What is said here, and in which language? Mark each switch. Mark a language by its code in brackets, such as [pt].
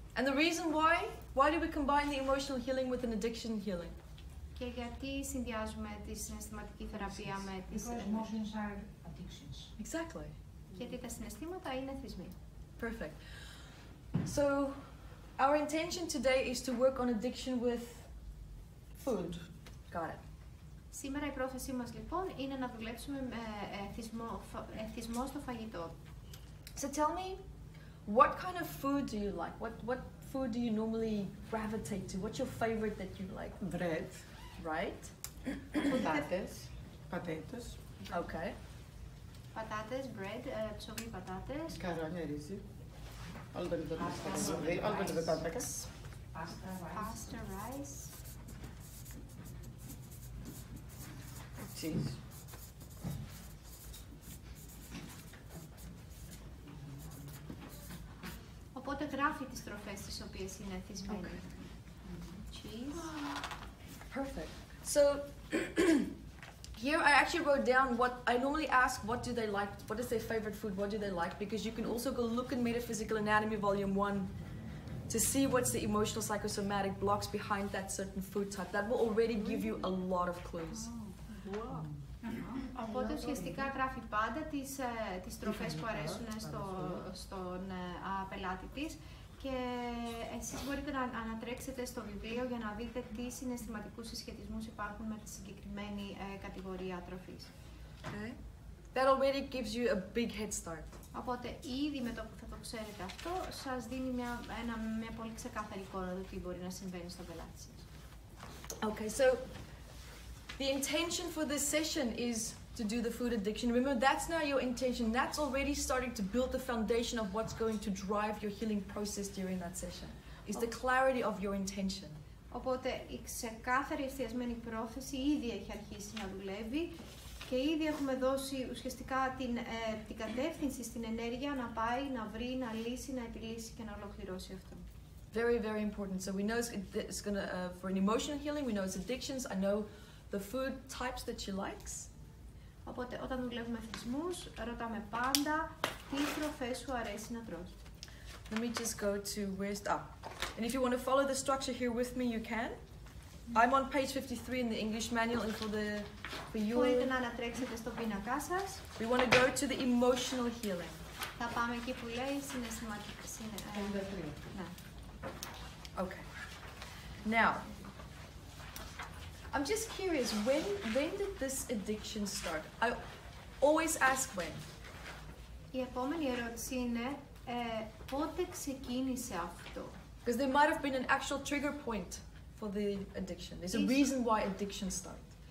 [en] And the reason why do we combine the emotional healing with an addiction healing? [el] Και γιατί συνδυάζουμε τη συναισθηματική θεραπεία με τις [en] emotions are addictions. Exactly. [el] Γιατί τα συναισθήματα είναι εθισμοί. [en] Perfect. So our intention today is to work on addiction with food. Got it. [el] Σήμερα η πρόθεσή μας λοιπόν είναι να δουλέψουμε με εθισμό στο φαγητό. [en] So tell me, what kind of food do you like? What food do you normally gravitate to? What's your favorite that you like? Bread, Right? potatoes, Okay. [el] Πατάτες, bread, ψωμί πατάτες. καρόνια, ρύζι. Όλο το είδο άντρακα. [en] Pasta, rice. Cheese. [el] Οπότε γράφει τις τροφές τις οποίες είναι εθισμένοι. [en] Cheese. Perfect. So here I actually wrote down what I normally ask, what do they like? What is their favorite food? What do they like? Because you can also go look in Metaphysical Anatomy Volume 1 to see what's the emotional psychosomatic blocks behind that certain food type. That will already give you a lot of clues. Wow. [el] Οπότε ουσιαστικά γράφει πάντα τις τροφές που αρέσουν στον πελάτη της και εσείς μπορείτε να ανατρέξετε στο βιβλίο για να δείτε τι συναισθηματικούς συσχετισμούς υπάρχουν με τη συγκεκριμένη κατηγορία τροφής. [en] Okay. That already gives you a big head start. [el] Οπότε ήδη με το που θα το ξέρετε αυτό σας δίνει μια πολύ ξεκάθαρη εικόνα του τι μπορεί να συμβαίνει στον πελάτη σας. [en] Okay, so the intention for this session is to do the food addiction. Remember, that's now your intention. That's already starting to build the foundation of what's going to drive your healing process during that session. Is the clarity of your intention. [el] Οπότε η ξεκάθαρη εστιασμένη πρόθεση ήδη έχει αρχίσει να δουλεύει και ήδη έχουμε δώσει ουσιαστικά την κατεύθυνση στην ενέργεια να πάει, να βρει, να λύσει, να επιλύσει και να ολοκληρώσει αυτό. [en] Very, very important. So we know it's gonna for an emotional healing. We know it's addictions. I know the food types that she likes. [el] Οπότε όταν δουλεύουμε εθισμούς, ρωτάμε πάντα τι τροφές σου αρέσει να τρως. [en] Let me just go to where's and if you want to follow the structure here with me, you can. I'm on page 53 in the English manual, and for you. [el] Μπορείτε να ανατρέξετε στον πίνακά σας. [en] We want to go to the emotional healing. [el] Θα πάμε εκεί που λέει συναισθηματική. Ναι. [en] Okay. Now, I'm just curious, when did this addiction start? I always ask when. [el] Η επόμενη ερώτηση είναι πότε ξεκίνησε αυτό. [en] Because there might have been an actual trigger point for the addiction. There's a reason why addictions start.